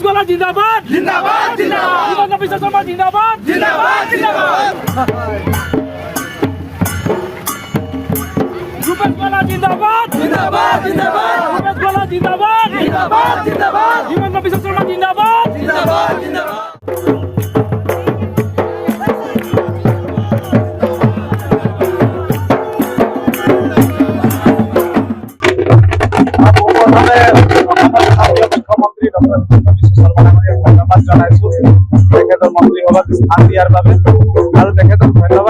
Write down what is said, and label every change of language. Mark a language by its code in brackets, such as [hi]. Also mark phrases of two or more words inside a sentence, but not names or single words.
[hi] जिंदाबाद जिंदाबाद जिंदाबाद हिमंत बिश्व शर्मा जिंदाबाद जिंदाबाद जिंदाबाद रूपेश गोला जिंदाबाद जिंदाबाद जिंदाबाद रूपेश गोला जिंदाबाद जिंदाबाद जिंदाबाद हिमंत बिश्व शर्मा जिंदाबाद जिंदाबाद जिंदाबाद [as] মুখ্যমন্ত্রী ডক্টর হিমন্ত বিশ্ব শর্মা ডাঙৰীয়াক ধন্যবাদ জনাইছো তেখেতৰ মন্ত্ৰী সভাত স্থান দিয়াৰ বাবে আৰু তেখেতক ধন্যবাদ